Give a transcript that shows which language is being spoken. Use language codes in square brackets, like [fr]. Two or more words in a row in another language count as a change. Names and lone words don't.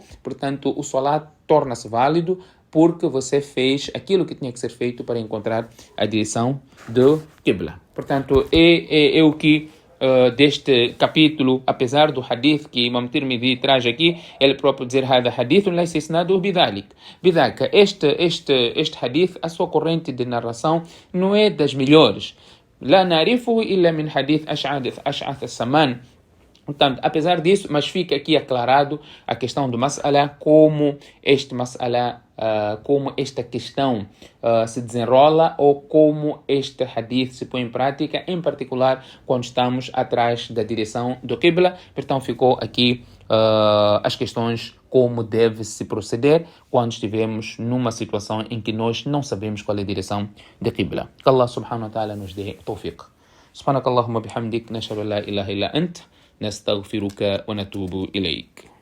[pt] Portanto, o salat torna-se válido porque você fez aquilo que tinha que ser feito para encontrar a direção do Qibla. Portanto, é o que deste capítulo, apesar do hadith que Imam Tirmidhi traz aqui, ele próprio dizer [ar] هذا حديث ليس إسناده بذلك. [pt] Este hadith, a sua corrente de narração não é das melhores. [ar] لا نعرفه إلا من حديث أشعث السمان. [pt] Portanto, apesar disso, mas fica aqui aclarado a questão do mas'ala, como esta questão se desenrola ou como este hadith se põe em prática, em particular quando estamos atrás da direção do Qibla. Então ficou aqui as questões como deve se proceder quando estivermos numa situação em que nós não sabemos qual é a direção do Qibla. [ar] Que الله سبحانه وتعالى [pt] nos dê [ar] tawfiq. سبحانك اللهم وبحمدك نشهد أن لا إله إلا أنت, نستغفرك ونتوب إليك.